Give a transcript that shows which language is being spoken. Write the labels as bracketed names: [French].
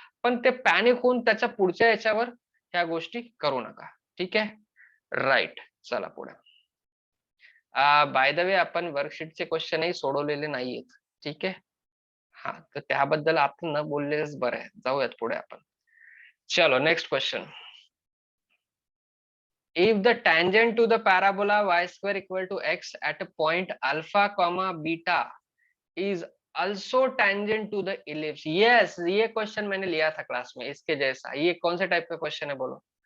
[Marathi] पण ते पॅनिक होऊन त्याच्या पुढच्या याच्यावर ह्या गोष्टी करू नका. ठीक आहे? राईट. चला पुढे. [English] by the way, [Marathi] आपण वर्कशीटचे क्वेश्चनही सोडवलेले नाहीयेत. ठीक आहे? हा, तर त्याबद्दल आपण न बोललेलंच बरं आहे. जाऊयात पुढे आपण. [Hindi] चलो next question. [English] If the tangent to the parabola y square equal to x at a point alpha comma beta is also tangent to the ellipse. [Hindi] Yes, ये क्वेश्चन मैंने लिया था क्लास में इसके जैसा. ये कौन से टाइप का क्वेश्चन है बोलो?